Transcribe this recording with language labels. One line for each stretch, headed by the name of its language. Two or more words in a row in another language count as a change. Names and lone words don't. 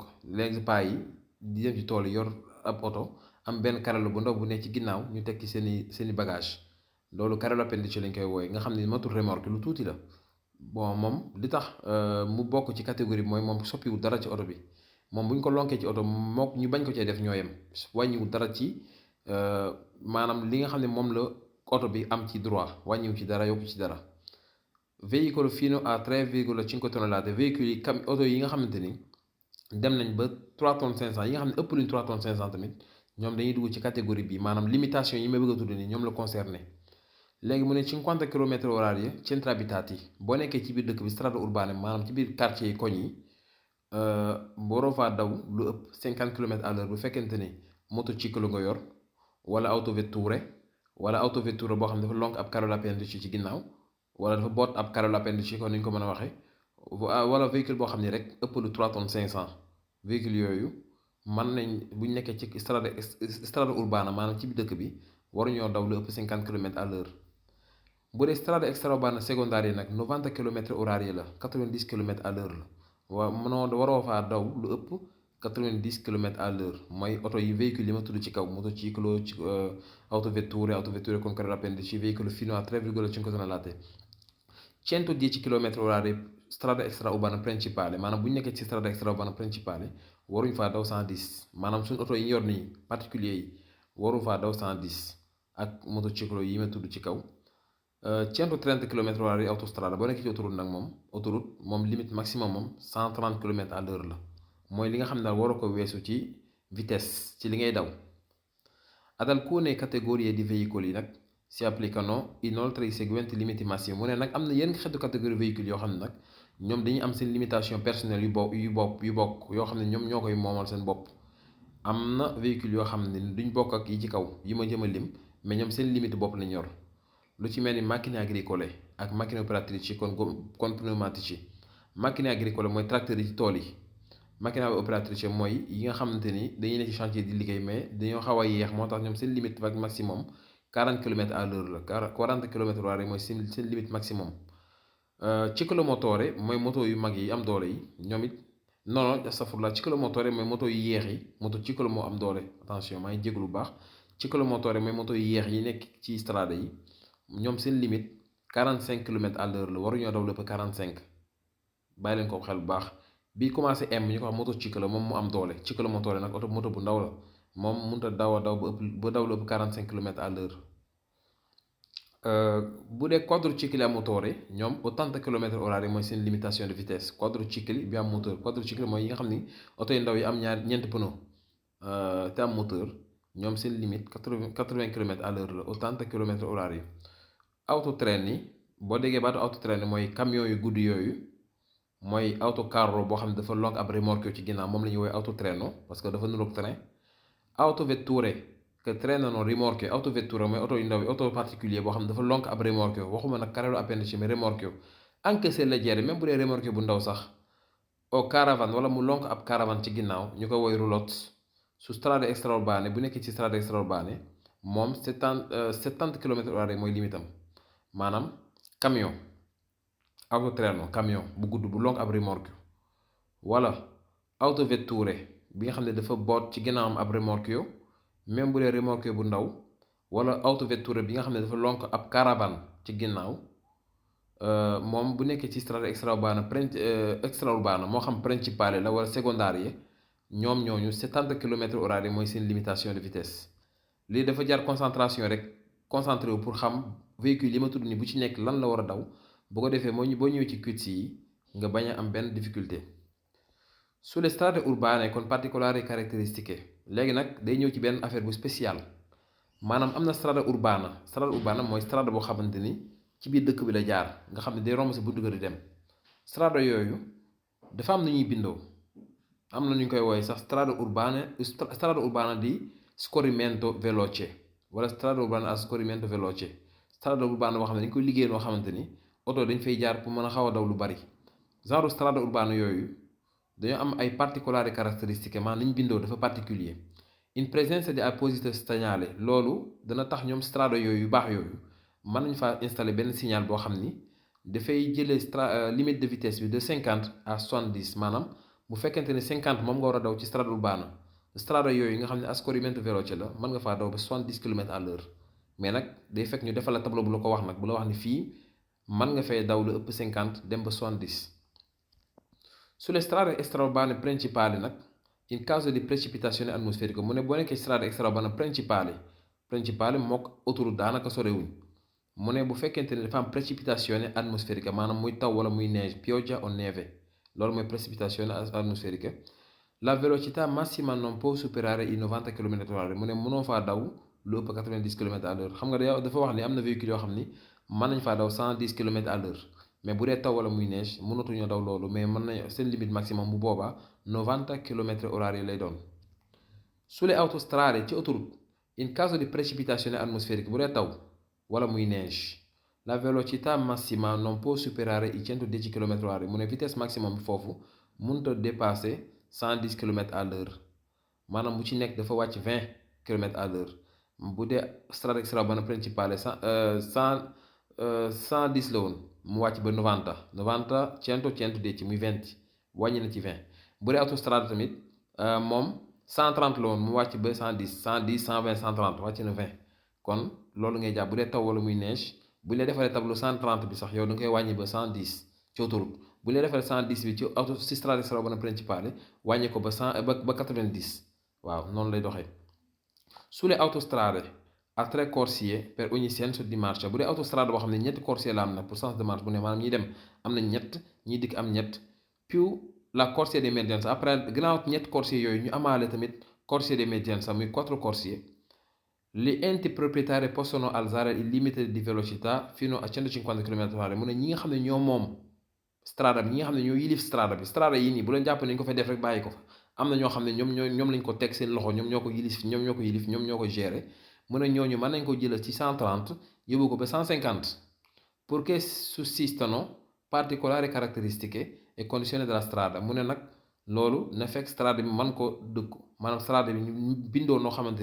Wolof: léegi paa yi di dem ci tool yi yor ab oto am benn carrello bu ndaw bu nekk ci ginnaaw ñu tekki seeni bagage, loolu
Italian: carrello appendice
Wolof: lañ koy wooye, nga xam ni matul remorque lu tuuti la. bon moom li tax mu bokk ci catégorie bi mooy moom soppiwul dara ci oto bi. moom bu ñu ko lonkee ci oto mook ñu bañ ko cee def ñoo yem, wàññiwul dara ci maanaam li nga xam ne moom la oto bi am ci droit, wàññiwu ci dara yokku ci dara.
Italian: véhicule fino a 3,5 tonnellate,
Wolof: véhicules yi oto yi nga xamante ni dem nañ ba 3 tonnes 500, yi nga xam ne ëpp luñ 3 tonnes 500 tamit ñoom dañuy dugg ci catégorie bi, maanaam limitation yi may bëgg a tudd nii ñoom la concerné. léegi mu ne 50 km/h
Italian: centri abitati,
Wolof: boo nekkee ci biir dëkk bi
Italian: strada urbane
Wolof: maanaam ci biir quartier yi koñ yi waroo faa daw lu ëpp 50 km/h bu fekkente ni motociclo nga yor, wala autovetture boo xam ne dafa lonk ab
Italian: carrello appendice
Wolof: ci ginnaaw, wala dafa boot ab
Italian: carrello appendice
Wolof: kon ni ñu ko mën a waxee, wala véhicule boo xam ne rek ëpp lu 3 tonnes 500. véhicule yooyu mën nañ bu ñu nekkee ci
Italian: strada urbana
Wolof: maanaam ci biir dëkk bi waruñoo daw lu ëpp 50 km/h. bu dee
Italian: strada extraurbana secondaria
Wolof: nag 90 km/h la, 90 km/h la. waroo faa daw lu ëpp 90 km/h mooy oto yi véhicule yi ma tudd ci kaw
Italian: motociclo autovetture con carrello appendice,
Wolof: véhicule
Italian: fino a 3,5 tonnellate. 110 km/h strada extraurbana principale,
Wolof: maanaam bu ñu nekkee ci
Italian: strada extraurbana principale
Wolof: waruñ faa daw 110. maanaam suñu oto yi ñu yor nii particulier yi waru faa daw 110 ak motociclo yi ma tudd ci kaw. 130 km/h autostrada, boo nekkee ci autoroute moom
French: limite maximum
Wolof: moom 130 km/h la, mooy li nga xam ne daal waroo ko weesu ci vitesse ci li ngay daw.
Italian: ad alcune categorie di veicoli nag si applicano inoltre i seguenti limiti massimi,
Wolof: mu ne nag am na yenn xeetu
French: catégorie véhicule
Wolof: yoo xam ne nag ñoom dañuy am seen
French: limitation personnelle
Wolof: yu bokk yoo xam ne ñoom ñoo koy moomal seen bopp. am na véhicule yoo xam ne duñ bokk ak yi ci kaw yi ma jëm a lim, mais ñoom seen limite bopp lañ yor. lu ci mel ni
Italian: macchine agricole
Wolof: ak
Italian: macchine operatrici con pneumatici. macchine agricole
Wolof: mooy tracteur yi ci tool yi.
Italian: macchine operatrice
Wolof: mooy yi nga xamante ni dañuy ne ci chantier di liggéey mais dañoo xaw a yéex, moo tax ñoom seen
French: limite maximum
Wolof: 40 km/h la. 40 km/h mooy seen
French: limite maximum.
Wolof: ciclomotore mooy moto yu mag yi am doole yi ñoom it non astafurlah, ciclomotore mooy moto yu yéex yi. motociclo moo am doole, attention maa ngi jégalu bu baax. ciclomotore mooy moto yu yéex yi nekk ci strada yi, ñoom seen limite 45 km/h la, waruñoo daw lépp 45. bàyyi leen ko xel bu baax. bi commencé M ñu ko wax motociclo moom mu am doole. ciclomotore nag moto bu ndaw la, moom mënut a daw ba daw lu ëpp 45 km/h. bu dee
Italian: quadricicli a motore
Wolof: ñoom 80 km/h mooy seen
French: limitation de vitesse.
Wolof: quadricicli bi am moteur, quadricicli mooy yi nga xam ni oto yu ndaw yi am ñeenti pneu te am moteur, ñoom seen limite 80 km/h la, 80 km/h. autotrain yi boo déggee baatu autotrain mooy camion yu gudd yooyu mooy autocarro boo xam ne dafa lonk ab remorque ci ginnaaw moom la ñuy woowee autotreno
French: parce que
Wolof: dafa niroog train.
Italian: Autovetture que trainano rimorchio autovetture
Wolof: mooy auto yu ndaw yi
French: auto particulier
Wolof: boo xam ne dafa lonk ab remorque waxuma nag
Italian: carrello appendice
Wolof: mais remorque
Italian: anche se leggere
Wolof: même bu dee remorque bu ndaw sax. O caravan wala mu lonk ab caravan ci ginnaaw ñu ko woy roulotte
Italian: su strade extraurbane
Wolof: bu nekkee ci
Italian: strade extraurbane
Wolof: moom 70
French: kilomètres heure
Wolof: mooy limitam maanaam camion autotreno camion bu gudd bu lonk ab remorque wala autovetture bi nga xam ne dafa boot ci ginnaawam ab remorque même bu dee remorque bu ndaw wala autovetture bi nga xam ne dafa lonk ab caravan ci ginnaaw moom bu nekkee ci
Italian: strada extraurbana
Wolof: moo xam principale la wala secondarie ñoom ñooñu 70
French: kilomètres heure
Wolof: mooy seen
French: limitation de vitesse
Wolof: lii dafa jar concentration rek concentré wu pour xam véhicule yi ma tudd ni bu ci nekk lan la war a daw bu ko defee boo ñëwee ci quiz yi nga bañ a am benn difficulté.
Italian: Sulle strade urbane con particolari caratteristiche
Wolof: léegi nag day ñëw ci benn affaire bu spécial maanaam am na
Italian: strada urbana
Wolof: mooy strada boo xamante ni ci biir dëkk bi la jaar nga xam ne day romb sa buntu kër di dem strada yooyu dafa am na ñuy bindoo am na ñu koy wooye sax
Italian: strada urbana di scorrimento veloce
Wolof: wala
Italian: strada urbana a scorrimento veloce strada urbana
Wolof: boo xam ne dañ koy liggéey noo xamante ni oto dañ fay jaar pour mën a xaw a daw lu bari genre
Italian: strada urbana
Wolof: yooyu dañoo am ay
Italian: particolari caratteristiche
Wolof: maanaam niñ bindoo dafa particulier
Italian: in presenza di apposito segnale
Wolof: loolu dana tax ñoom strada yooyu yu baax yooyu mën nañ faa installer benn signal boo xam ni dafay jëlee
French: limite de vitesse
Wolof: bi
French: de 50 à 70
Wolof: maanaam bu fekkente ne 50 moom nga war a daw ci
Italian: strada urbana strada
Wolof: yooyu nga xam ne
Italian: a scorrimento veloce
Wolof: la mën nga faa daw ba 70
French: kilomètres à l'heure mais
Wolof: nag day fekk ñu defal la tableau bu la ko wax nag bu la wax ni fii mën nga fay daw lu ëpp 50 dem ba 70.
Italian: Sulle strade extraurbane principali
Wolof: nag
Italian: in caso di precipitazione atmosferica
Wolof: mu ne boo nekkee
Italian: strade extraurbane principali
Wolof: mook autoroute daanaka sorewuñ mu ne bu fekkente ne dafa am
Italian: précipitazione atmosferica
Wolof: maanaam muy taw wala muy neige
Italian: pioggia o neve
Wolof: loolu mooy
Italian: précipitazione atmosferica la velocità massima non può superare i 90 km/h
Wolof: mu ne mënoo faa daw lu ëpp 90 km/h xam nga dafa wax ni am na véhicule yoo xam ni mën nañ faa daw 110 km/h mais bu dee taw wala muy neige mënatuñoo daw loolu mais mën nañ seen
French: limite maximum
Wolof: bu boobaa 90 km/h yi lay doon.
Italian: Sulle autostrade
Wolof: ci autoroute
Italian: in caso di precipitazione atmosferica
Wolof: bu dee taw wala muy neige
Italian: la velocità massima non può superare i 110 km/h
Wolof: mu ne
French: vitesse maximum
Wolof: bi foofu mënut a dépasser 110 km/h maanaam bu ci nekk dafa wàcc 20 km/h bu dee
Italian: strada extraurbana principale
Wolof: 110 la woon mu wàcc ba 90 110 muy 20 wàññi na ci 20 bu dee autostrade tamit moom 130 la woon mu wàcc ba 110 120 130 wàcc na 20 kon loolu ngay jàpp bu dee taw wala muy neige bu ñu la defaree tableau 130 bi sax yow da nga koy wàññi ba 110 ci autoroute bu ñu la defaree 110 bi ci
Italian: strada extraurbana principale
Wolof: wàññi ko ba 90 waaw noonu lay doxee.
Italian: Sulle autostrade a tre corsie per ogni senso di marcia
Wolof: bu dee autostrade boo xam ne ñetti corsie la am na
French: pour sens de marche
Wolof: bu ne maanaam ñiy dem am na ñett ñiy dikk am ñett
Italian: più la corsia di emergenza
Wolof: après gannaaw ñetti corsie yooyu ñu amaale tamit
Italian: corsia di emergenza
Wolof: muy 4 corsie
Italian: gli enti proprietari possono alzare il limite di velocità fino a 150 km/h
Wolof: mu ne ñi nga xam ne ñoo moom strada bi ñi nga xam ne ñoo yilif strada yi nii bu leen jàpp nañ ko fay def rek bàyyi ko fa am na ñoo xam ne ñoom lañ ko teg seen loxo ñoom ñoo ko yilif ñoom ñoo ko gérer mu ne ñooñu mën nañ ko jëlee ci 130 yóbbu ko ba 150
Italian: purché sussistano particolari caratteristiche e condizioni della strada
Wolof: mu ne nag loolu na fekk strada bi mën ko dëkku maanaam strada bi ñu bindoo noo xamante